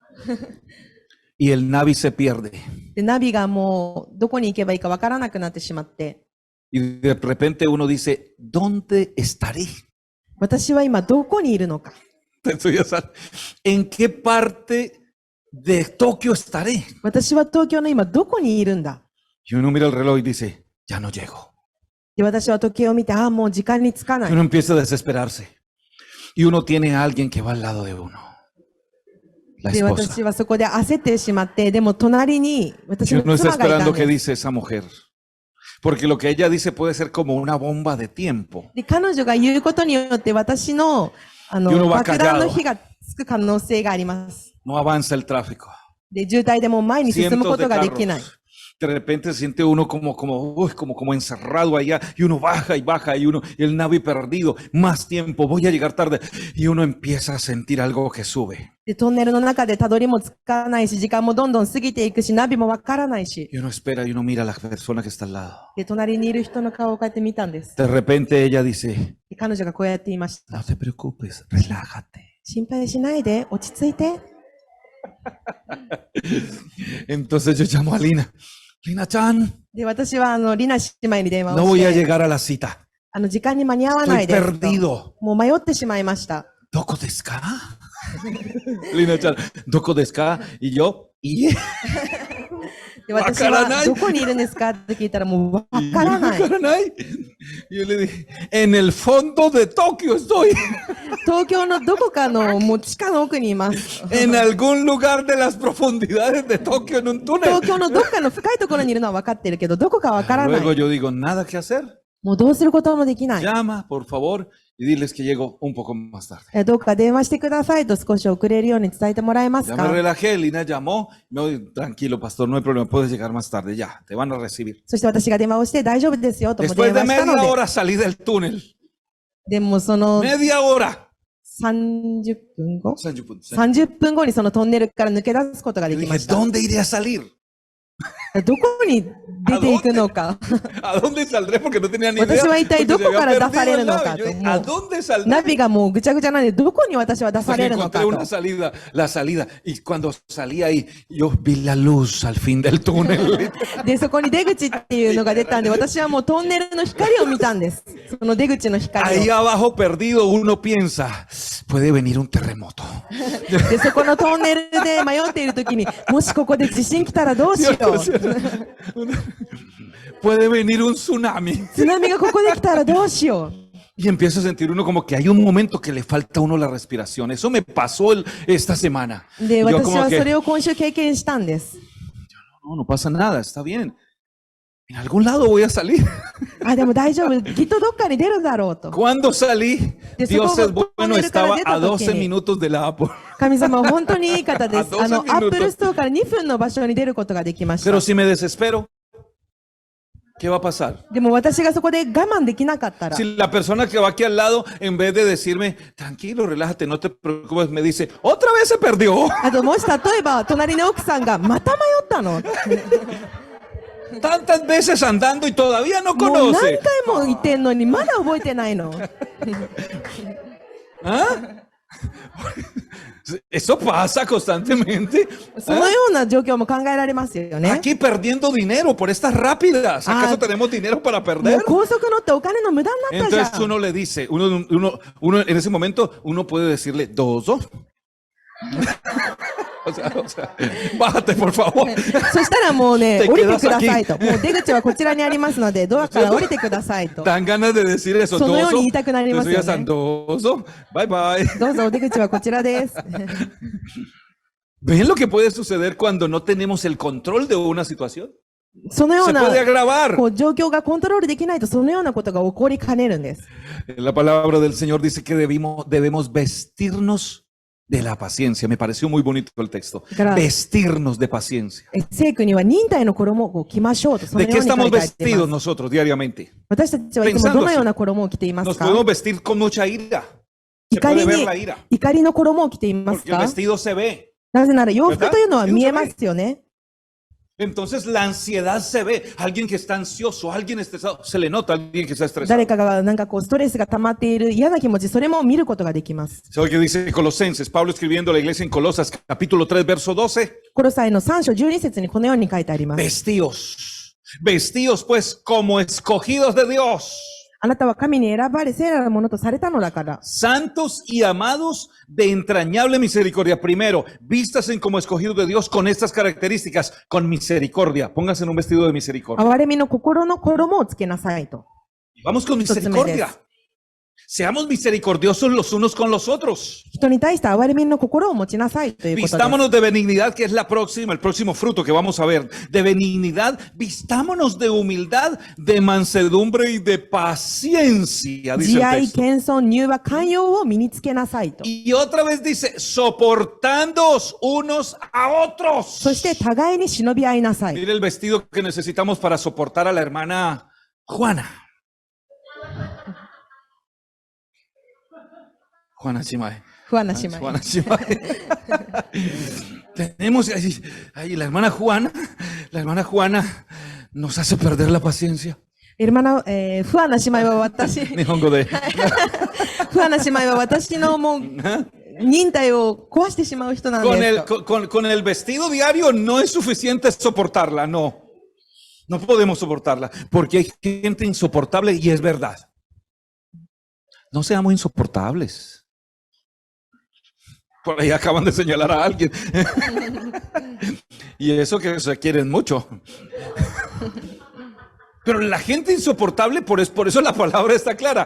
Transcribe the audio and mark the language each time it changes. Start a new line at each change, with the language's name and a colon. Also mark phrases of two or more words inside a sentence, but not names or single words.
Spanish: Y el Navi se pierde.
Japanese: で、ナビがもうどこに行けばいいかわからなくなってしまって、
Spanish: Y de repente uno dice, ¿dónde estaré?
Japanese: 私は今どこにいるのか。
Spanish: ¿En qué parte de Tokio estaré?
Japanese: 私は東京の今どこにいるんだ。
Spanish: Y uno mira el reloj y dice, ya no llego.
Japanese: で、私は時計を見て、もう時間につかな
Spanish: Y
Japanese: い。
Spanish: uno empieza a desesperarse. Y uno tiene a alguien que va al lado de uno. La
Japanese: で、
Spanish: esposa.
Japanese: 私はそこで焦ってしまって、でも隣に私
Spanish: Y
Japanese: の
Spanish: uno está
Japanese: 妻がいた
Spanish: esperando
Japanese: ん
Spanish: qué
Japanese: です。
Spanish: dice esa mujer. Porque lo que ella dice puede ser como una bomba de tiempo.
Japanese: で、彼女が言うことによって私の、世の中爆弾の火がつく可能性があります。
Spanish: No avanza el tráfico.
Japanese: で、渋滞でもう前に進む
Spanish: Cientos
Japanese: こ
Spanish: de
Japanese: とができない。
Spanish: carros. De repente se siente uno como encerrado allá y uno baja y uno, y el Navi perdido, más tiempo, voy a llegar tarde y uno empieza a sentir algo que sube.
Japanese: で、トンネルの中でたどりもつかないし、時間もどんどん過ぎていくし、ナビもわからないし。
Spanish: Y uno espera y uno mira a la persona que está al lado.
Japanese: で、隣にいる人の顔をこうやって見たんです。
Spanish: De repente ella dice,
Japanese: で、彼女がこうやって言いました。
Spanish: no te preocupes, relájate.
Japanese: 心配しないで、落ち着いて。
Spanish: Entonces yo llamo a Lina. Lina-chan,
Japanese: で、私はリナ姉妹に電話
Spanish: no
Japanese: を
Spanish: voy a
Japanese: して、
Spanish: llegar a la cita.
Japanese: 時間に間に合わな
Spanish: Estoy
Japanese: いですと。
Spanish: perdido.
Japanese: もう迷ってしまいました。どこですか? Lina-chan, どこですか?
Spanish: Y yo, ¿y?
Japanese: で、私はわからないどこにいるんですかって聞いたらもうわからない。 ¿Wakaranai?
Spanish: Yo le dije, en el fondo de Tokio estoy.
Japanese: 東京のどこかのもう地下の奥にいます。
Spanish: En algún lugar de las profundidades de Tokio en un túnel.
Japanese: 東京のどっかの深いところにいるのは分かってるけど、どこかわからな
Spanish: Luego
Japanese: い。
Spanish: yo digo, nada que hacer.
Japanese: もうどうすることもできない。
Spanish: Llama, por favor, y diles que llego un poco más tarde.
Japanese: どうか電話してくださいと少し遅れるように伝えてもらえます
Spanish: Ya me
Japanese: か。
Spanish: relajé, Lina llamó. No, tranquilo, pastor, no hay problema, puedes llegar más tarde. Ya, te van a recibir.
Japanese: そして私が電話をして大丈夫ですよとも
Spanish: Después
Japanese: 電
Spanish: de
Japanese: 話したの
Spanish: media
Japanese: で。
Spanish: hora salí del túnel.
Japanese: でもその
Spanish: Media hora.
Japanese: 30 分後 30 ?30 分後にそのトンネルから抜け出すことがで
Spanish: Yo
Japanese: きま
Spanish: dije,
Japanese: した。
Spanish: ¿dónde iré a salir?
Japanese: どこに出ていくのか。
Spanish: ¿A dónde saldré? Porque no tenía ni idea.
Japanese: 私は一体
Spanish: porque
Japanese: ど
Spanish: se
Japanese: こ
Spanish: había
Japanese: から出
Spanish: perdido
Japanese: され
Spanish: el
Japanese: るの
Spanish: nave.
Japanese: か
Spanish: Yo
Japanese: と。
Spanish: dije,
Japanese: も
Spanish: ¿a
Japanese: う
Spanish: dónde saldré?
Japanese: ナビがもうぐちゃぐちゃなんで、どこに私は出
Spanish: Hasta
Japanese: さ
Spanish: que
Japanese: れるの
Spanish: encontré
Japanese: かと
Spanish: una。salida, la salida. Y cuando salí ahí, yo vi la luz al fin del túnel.
Japanese: で、そこに出口っていうのが出たんで、私はもうトンネルの光を見たんです。その出口の光
Spanish: Ahí
Japanese: を。
Spanish: abajo perdido uno piensa, puede venir un terremoto.
Japanese: で、そこのトンネルで迷っているときに、もしここで地震来たらどうしよう。
Spanish: Puede venir un tsunami.
Japanese: 津波がここで来たらどうしよう。
Spanish: Y empieza a sentir uno como que hay un momento que le falta a uno la respiración. Eso me pasó esta semana.
Japanese: で、
Spanish: Yo
Japanese: 私
Spanish: como
Japanese: はそ
Spanish: que,
Japanese: れを今週経験したんです。
Spanish: no, no pasa nada, está bien. En algún lado voy a salir.
Japanese: でも大丈夫。きっとどっかに出るだろうと。
Spanish: Cuando salí, De Dios es supongo, bueno, poner estaba cara a de 12 toque. minutos de la Apple.
Japanese: 神様は本当にいい方です。あ12 アップルストアから2分の場所に出ることができまし
Spanish: Pero
Japanese: た。
Spanish: si me desespero, ¿qué va a pasar?
Japanese: でも私がそこで我慢できなかったら、
Spanish: Si la persona que va aquí al lado, en vez de decirme, tranquilo, relájate, no te preocupes, me dice, otra vez se perdió.
Japanese: あともし例えば隣の奥さんがまた迷ったの。
Spanish: Tantas veces andando y todavía no
Japanese: もう何
Spanish: conoce.
Japanese: 回も言ってんのにまだ覚えてないの。 ¿Ah?
Spanish: Eso pasa constantemente.
Japanese: そのような状況も考えられますよね。
Spanish: Aquí perdiendo dinero por estas rápidas. ¿Acaso Ah. tenemos dinero para
Japanese: も
Spanish: perder?
Japanese: う高速乗ってお金の無駄になったじゃ
Spanish: Entonces
Japanese: ん。
Spanish: uno le dice, uno en ese momento, uno puede decirle, dozo. bájate, por favor.
Japanese: そしたらもうね、
Spanish: Te
Japanese: 降りて
Spanish: quedas
Japanese: くださいと。もう出口はこちらにありますので、ドアから降りてくださいと。
Spanish: Dan ganas de decir eso.
Japanese: そのように Dozo. 言いたくなります
Spanish: Entonces
Japanese: よ
Spanish: ya están
Japanese: ね。
English: dozo. Bye bye.
Japanese: どうぞお出口はこちらです。
Spanish: ¿Ven lo que puede suceder cuando no tenemos el control de una situación?
Japanese: そのよう
Spanish: Se
Japanese: な
Spanish: puede agravar.
Japanese: こう状況がコントロールできないと、そのようなことが起こりかねるんです。
Spanish: La palabra del Señor dice que debemos vestirnos de la paciencia. Me pareció muy bonito el texto. Claro. Vestirnos de paciencia.
Japanese: 聖句には忍耐の衣を着ましょうと、その
Spanish: ¿De
Japanese: よ
Spanish: qué
Japanese: うに書
Spanish: estamos
Japanese: いてあってい
Spanish: vestidos
Japanese: ます。
Spanish: nosotros diariamente?
Japanese: 私たちはいつもどのような衣を着ています
Spanish: Nos
Japanese: か？
Spanish: podemos vestir con mucha ira. Se
Japanese: 怒
Spanish: puede
Japanese: り
Spanish: ver
Japanese: に
Spanish: la ira.
Japanese: 怒りの衣を着ています
Spanish: Porque el
Japanese: か？
Spanish: vestido se ve.
Japanese: なぜなら洋服というのは見えますよね。
Spanish: Entonces la ansiedad se ve. Alguien que está ansioso, alguien estresado, se le nota a alguien que está estresado.
Japanese: 誰かがなんかこうストレスが溜まっている嫌な気持ち、それも見ることができます。
Spanish: ¿Sabe qué dice Colosenses? Pablo escribiendo a la iglesia en Colosas, capítulo 3, verso 12.
Japanese: コロサイの3章12節にこのように書いてあります。
Spanish: Vestíos. Vestíos pues como escogidos de Dios.
Japanese: あなたは神に選ばれ聖なるものとされたのだから。
Spanish: Santos y amados de entrañable misericordia. Primero, vístasen como escogidos de Dios con estas características, con misericordia. Pónganse en un vestido de misericordia.
Japanese: 憐れみの心の衣をつけなさいと。
Spanish: Vamos con misericordia. Seamos misericordiosos los unos con los otros.
Japanese: 人に対して憐れみの心を持ちなさいということです。
Spanish: Vistámonos de benignidad, que es el próximo fruto que vamos a ver. De benignidad, vistámonos de humildad, de mansedumbre y de paciencia, dice
Japanese: 慈
Spanish: el
Japanese: 愛、
Spanish: texto.
Japanese: 謙遜、柔和、寛容を身につけなさいと。
Spanish: Y otra vez dice, soportándoos unos a otros.
Japanese: そして互いに忍び合いなさい。
Spanish: Mire el vestido que necesitamos para soportar a la hermana Juana. Juana Chimae.
Japanese: 不安な姉妹。
Spanish: Juana Chimae. Tenemos, ay, la hermana Juana nos hace perder la paciencia.
Japanese: 不安な姉妹は私、日本語で。不安な姉妹は私のもう、忍耐を壊してしまう人なんですと。
Spanish: Con el vestido diario no es suficiente soportarla, no. No podemos soportarla, porque hay gente insoportable y es verdad. No seamos insoportables. Por ahí acaban de señalar a alguien. Y eso que se quieren mucho. Pero la gente insoportable, por eso la palabra está clara.